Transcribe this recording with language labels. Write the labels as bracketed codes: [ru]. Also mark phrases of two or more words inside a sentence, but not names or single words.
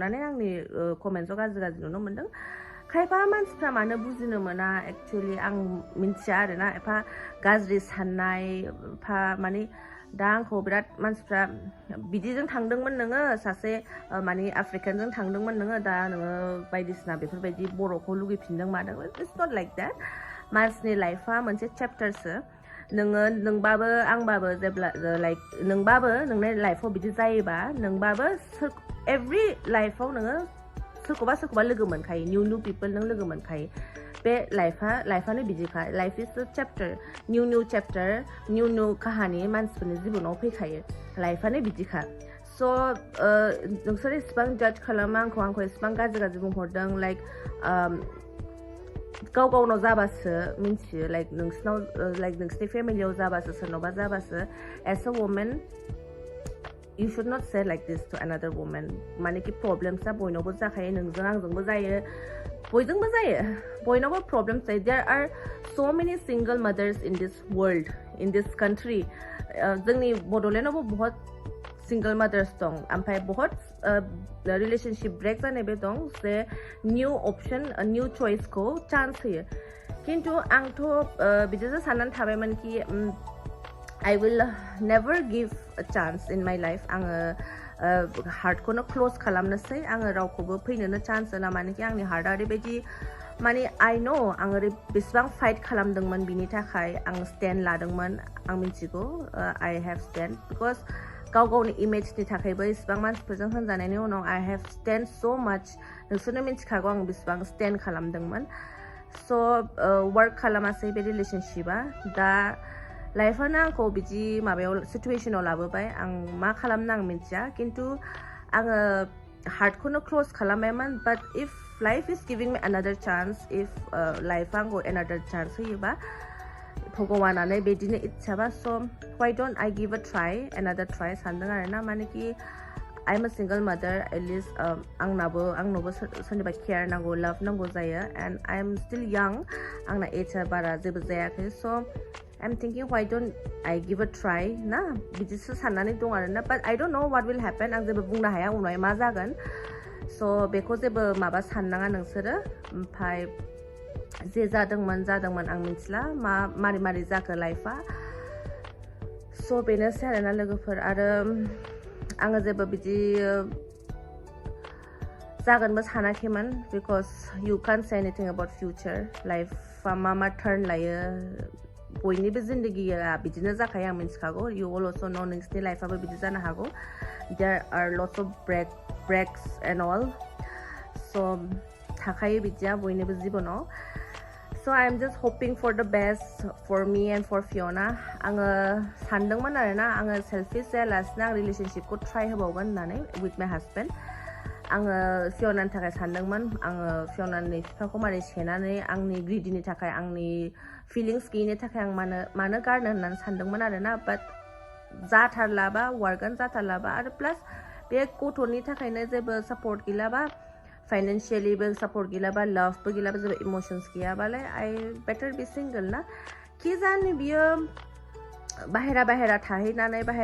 [brx] नुनानै आंनि कमेन्ट्सआव गाज्रि नुनो मोन्दों खायफा मानसिफ्रा मानो बुजिनो मोना एक्चुअली आं मिन्थिया आरोना एफा गाज्रि साननाय एफा माने दा आंखौ बिराद मानसिफ्रा बिदिजों थांदोंमोन नोङो सासे माने आफ्रिकानजों थांदोंमोन नोङो दा नोङो बायदिसिना बेफोरबायदि बर'खौ लुगैफिनदों मादों [en] it's not like that [brx] मानसिनि लाइफआ मोनसे चेप्टारसो नोङो नोंबाबो आंबाबो जेब्ला लाइक नोंबाबो नोंनि लाइफआव बिदि जायोबा नोंबाबो एभ्रि लाइफआव नोङो सोरखौबा लोगो मोनखायो [en] new people [brx] नों लोगो मोनखायो बे लाइफआनो बिदिखा [en] life is a chapter new chapter [brx] निउ काहानि मानसिफोरनि जिबनाव फैखायो लाइफआनो बिदिखा स' नोंसोर एसेबां जाज खालामो आंखौ एसेबां गाज्रि बुंहरदों लाइक गाव गावनाव जाबासो मिन्थियो लाइक नोंसिनाव लाइक नोंसिनि फेमिलियाव जाबासो सोरनावबा जाबासो [en] as a woman you should not say like this to another woman [brx] माने कि प्रब्लेम्सआ बयनावबो जाखायो नोंजों आंजोंबो जायो बयजोंबो जायो बयनावबो प्रब्लेम्स जायो [en] there are so many single mothers in this world in this country [brx] जोंनि बड'लेण्डआवबो बहुत [en] single mothers [brx] दं ओमफ्राय बहुत रिलेशनशिप ब्रेक जानायबो दं जे [en] new option [brx] निउ चइसखौ चान्स होयो खिन्थु आंथ' बिदिसो साननानै थाबायमोन कि [en] I will never give a chance in my life [brx] आङो हार्टखौनो क्लोज खालामनोसै आङो रावखौबो फैनोनो चान्स होला मानेकि आंनि हार्टआ ओरैबायदि माने [en] I know [brx] आं बेसेबां फाइट खालामदोंमोन बिनि थाखाय आं स्टेन्ड लादोंमोन आं मिन्थिगौ [en] I have stand because [brx] गाव गावनि इमेजनि थाखायबो इसेबां मानसिफोरजों होनजानायनि उनाव [en] I have stand so much [brx] नोंसोरनो मिन्थिखागौ आं बेसेबां स्टेन्ड खालामदोंमोन स' वर्क खालामासै बे रिलेशनशिपआ दा लाइफआनो आंखौ बिदि माबायाव सिटुएशनाव लाबोबाय आं मा खालामनो आं मिन्थिया खिन्थु आङो हार्टखौनो क्लोज खालामबायमोन [en] but if life is giving me another chance [brx] इफ लाइफआ आंखौ अनादार चान्स होयोबा भगवानानो बिदिनो इच्छाबा स' [en] why don't I give a try another try [brx] सानदों आरोना मानेकि [en] I am a single mother atleast [brx] आंनावबो सोरनिबा केयार नांगौ लाभ नांगौ जायो [en] and I am still young [brx] आंना एजआ बारा जेबो जायाखै स' [en] I'm thinking why don't I give a try [brx] ना बिदिसो साननानै दं आरोना [en] but I don't know what will happen [brx] आं जेबो बुंनो हाया उनावहाय मा जागोन स' बेखौ जेबो माबा साननाङा नोंसोरो ओमफ्राय जे जादोंमोन आं मिथिला मारै जाखो लाइफआ स' बेनोसै आरोना लोगोफोर आरो आङो जेबो बिदि जागोनबो सानाखैमोन [en] because you can't say anything about future [brx] लाइफआ मा टार्न लायो बयनिबो जिन्दगिया बिदिनो जाखायो आं मिन्थिखागौ [en] you also know [brx] नोंसिनि लाइफआबो बिदि जानो हागौ [en] there are lots of breaks and all so [brx] थाखायो बिदिया बयनिबो जिबनाव [en] so I am just hoping for the best for me and for [brx] Fiona आङो सानदोंमोन आरोना आङो सेल्फिश जायालासिनो आं रिलेशनशिपखौ ट्राइ होबावगोन होननानै [en] with my husband [brx] आङो फियनानि थाखाय सानदोंमोन आङो फियनानि बिफाखौ मारै सेनानै आंनि ग्रिडिनि थाखाय आंनि फिलिंस गैयिनि थाखाय आं मानो गारनो होननानै सानदोंमोन आरोना बाट जाथारलाबा वार्कआनो जाथारलाबा आरो प्लास बे गथ'नि थाखायनो जेबो सापर्ट गैलाबा फाइनेन्सियेलिबो सापर्ट गैलाबा लाभबो गैलाबा जेबो इमोशन्स गैयाबालाय [en] I better be single [brx] ना कि जानो बियो बाहेरा थाहैनानै